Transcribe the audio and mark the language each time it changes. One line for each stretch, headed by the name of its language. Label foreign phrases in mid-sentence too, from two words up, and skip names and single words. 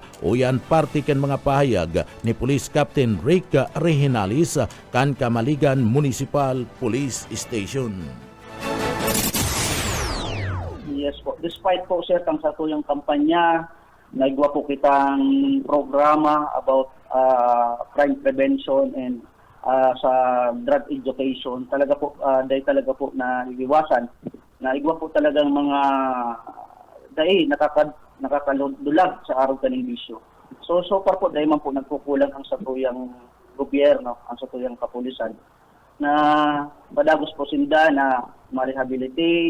Bikol: O yan parte kan mga pahayag ni Police Captain Rick Rehinales kan Kamaligan Municipal Police Station. Yes po. Despite po, sir, kang sa tuyong kampanya naigwa po kitang programa about
English: crime prevention
Bikol: and sa
English: drug education.
Bikol: Talaga po, dahil talaga po na iwasan. Naigwa po talagang mga dahil nakakalulag sa araw kaning bisyo. So far po, dahil man po nagkukulang ang satuyang gobyerno, ang satuyang kapulisan, na padagos po sinda na ma-rehabilitate.